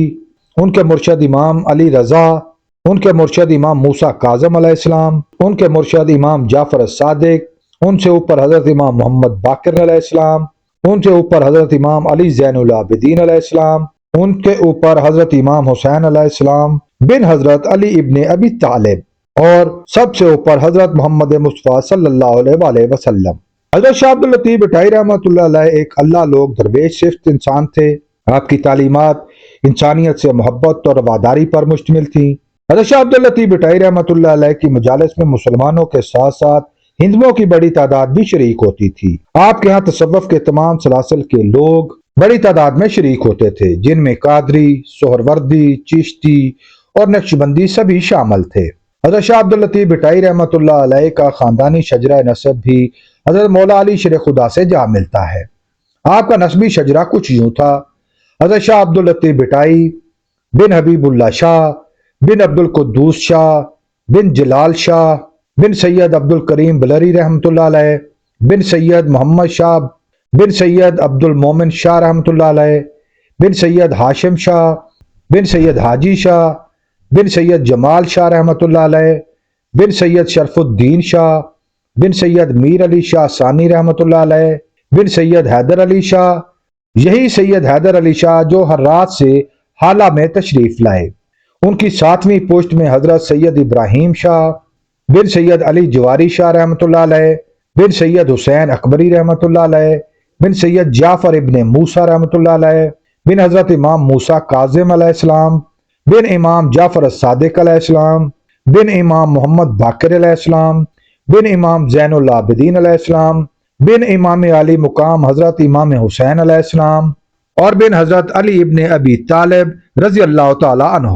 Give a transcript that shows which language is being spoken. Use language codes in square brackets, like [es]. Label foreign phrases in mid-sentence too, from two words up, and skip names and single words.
[ur] ان کے مرشد امام علی رضا، ان کے مرشد امام موسیٰ کاظم علیہ السلام، ان کے مرشد امام جعفر صادق، ان سے اوپر حضرت امام محمد باقر علیہ السلام، ان سے اوپر حضرت امام علی زین العابدین علیہ السلام، ان کے اوپر حضرت امام حسین علیہ السلام بن حضرت علی ابن ابی طالب اور سب سے اوپر حضرت محمد مصطفیٰ صلی اللہ علیہ وسلم. حضرت شاہ عبد اللطیف بھٹائی رحمۃاللہ علیہ ایک اللہ لوگ درویش صفت انسان تھے. آپکی تعلیمات انسانیت سے محبت اور وفاداری پر مشتمل تھی. حضرت شاہ عبد اللطیف بھٹائی رحمۃاللہ علیہ کی مجالس میں مسلمانوں کے ساتھ ساتھ ہندوؤں کی بڑی تعداد بھی شریک ہوتی تھی. آپکے یہاں تصوف کے تمام سلاسل کے لوگ بڑی تعداد میں شریک ہوتے تھے، جن میں قادری، سہروردی، چشتی اور نقشبندی سبھی شامل تھے. حضرت شاہ عبد اللطیف بھٹائی رحمۃاللہ علیہ کا خاندانی شجرہ نسب بھی حضرت مولا علی شیر خدا سے جا ملتا ہے. آپکا نسبی شجرہ کچھ یوں تھا: حضرت شاہ عبد اللطیف بھٹائی بن حبیب اللہ شاہ بن عبد القدوس شاہ بن جلال شاہ بن سید عبد الکریم بلڑی رحمۃاللہ علیہ بن سید محمد شاہ بن سید عبد المومن شاہ رحمۃاللہ علیہ بن سید ہاشم شاہ بن سید حاجی شاہ بن سید جمال شاہ رحمۃاللہ علیہ بن سید شرف الدین شاہ بن سید میر علی شاہ ثانی رحمۃاللہ علیہ بن سید حیدر علی شاہ. یہی سید حیدر علی شاہ جو ہر رات سے حالہ میں تشریف لائے۔ ان کی 7ویں پشت میں حضرت سید ابراہیم شاہ بن سید علی جواری شاہ رحمۃ اللہ علیہ، بن سید حسین اکبری رحمۃ اللہ علیہ، بن سید جعفر ابن موسیٰ رحمۃ اللہ علیہ، بن حضرت امام موسیٰ کاظم علیہ السلام، بن امام جعفر الصادق علیہ السلام، بن امام محمد باقر علیہ السلام، بن امام زین العابدین علیہ السلام، بن امام علی مقام حضرت امام حسین علیہ السلام، اور بن حضرت علی ابن ابی طالب رضی اللہ تعالی عنہ۔